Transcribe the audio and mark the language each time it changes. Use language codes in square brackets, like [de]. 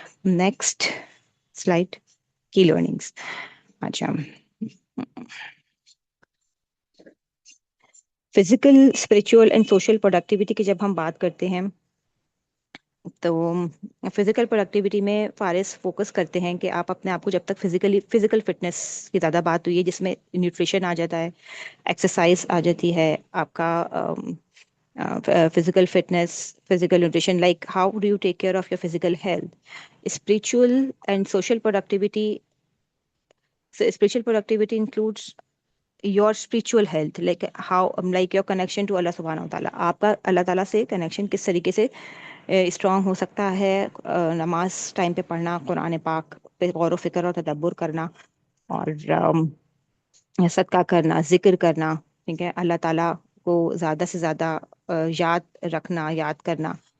[ur] Next slide, کی learnings. اچھا، physical, spiritual and social productivity کی جب ہم بات کرتے ہیں تو فزیکل پروڈکٹیوٹی میں فارس فوکس کرتے ہیں کہ آپ اپنے آپ کو جب تک فزیکل فٹنس کی زیادہ بات ہوئی ہے، جس میں نیوٹریشن آ جاتا ہے، ایکسرسائز آ جاتی ہے، آپ کا [en] physical fitness, physical nutrition, like how do you take care of your physical health. Spiritual and social productivity. So spiritual productivity includes your spiritual health, like how like your connection to Allah subhanahu wa ta'ala. [ur] آپ کا اللہ تعالیٰ سے connection کس طریقے سے strong ہو سکتا ہے. نماز ٹائم پہ پڑھنا، قرآن پاک پہ غور و فکر اور تدبر کرنا، اور صدقہ کرنا، ذکر کرنا. ٹھیک ہے، اللہ تعالیٰ کو زیادہ سے زیادہ یاد رکھنا، یاد کرنا.